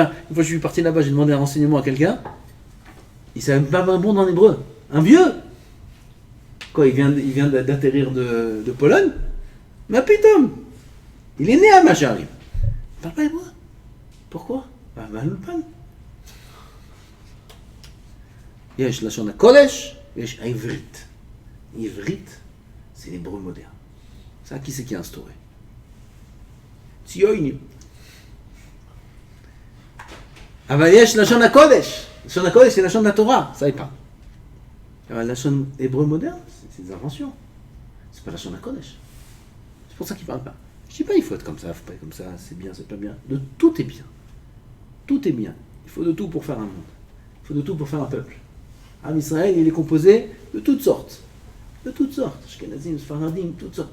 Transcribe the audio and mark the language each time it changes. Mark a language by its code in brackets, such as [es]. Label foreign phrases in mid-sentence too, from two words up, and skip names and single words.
[fr] Une fois que je suis parti là-bas, j'ai demandé un renseignement à quelqu'un. Il ne savait même pas un bon en hébreu. Un vieux. Quoi, il vient d'atterrir de Pologne. Mais putain, il est né à Meacharim. Il ne parle pas hébreu. Pourquoi? l'ulpan. [he] יש לשון הקודש ויש העברית. עברית, [fr] c'est l'hébreu moderne. Ça, qui c'est qui a instauré? [he] ציונים. אבל יש לשון הקודש. לשון הקודש c'est לשון התורה, [fr] ça y est pas. Alors, לשון hébreu moderne, c'est des inventions. C'est pas [he] לשון הקודש. [fr] C'est pour ça qu'ils parlent pas. Je dis pas il faut être comme ça, il faut pas être comme ça, c'est bien, c'est pas bien. Tout est bien. Tout est bien. Il faut de tout pour faire un monde. Il faut de tout pour faire un peuple. [he] עם ישראל, [fr] il est composé de toutes sortes. De toutes sortes. [he] אשכנזים, ספרדים, [fr] toutes sortes.